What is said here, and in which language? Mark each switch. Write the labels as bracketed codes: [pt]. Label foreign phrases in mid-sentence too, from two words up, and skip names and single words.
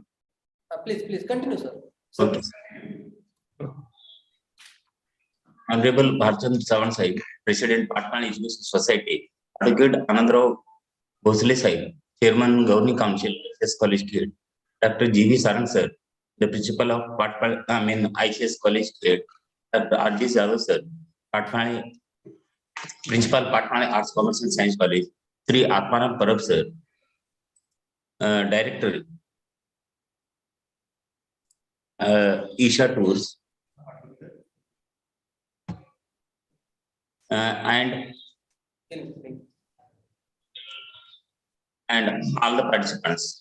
[en] Please continue, sir. Okay. Honorable Bhalchandra Chavan Sahib, President Patmale Education Society. Advocate Anandrao Bhosle Sahib, Chairman Governing Council, ICS College Khed. Dr. G.V. Sarang sir, the Principal of ICS College Khed. Dr. R.G. Yadav sir, Patmale Principal Patmale Arts, Commerce and Science College. Sri Atmanam Parab sir, Director Isha Tours, and all the participants.